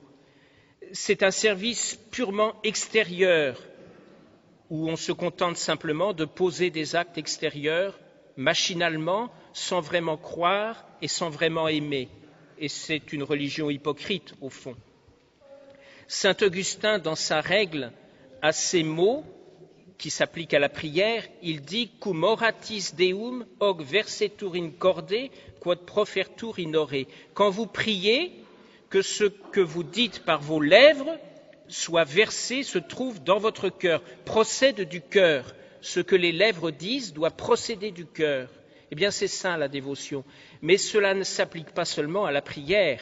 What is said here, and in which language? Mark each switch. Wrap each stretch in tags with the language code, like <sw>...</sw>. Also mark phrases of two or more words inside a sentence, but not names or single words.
<fr>C'est un service purement extérieur, où on se contente simplement de poser des actes extérieurs, machinalement, sans vraiment croire et sans vraiment aimer. Et c'est une religion hypocrite, au fond. Saint Augustin, dans sa règle, a ces mots qui s'appliquent à la prière. Il dit</fr> <la>« Cum oratis Deum, hoc versetur in corde, quod profertur in ore ».</la> <fr>Quand vous priez, que ce que vous dites par vos lèvres soit versé, se trouve dans votre cœur, procède du cœur. Ce que les lèvres disent doit procéder du cœur. Eh bien, c'est ça la dévotion. Mais cela ne s'applique pas seulement à la prière.</fr>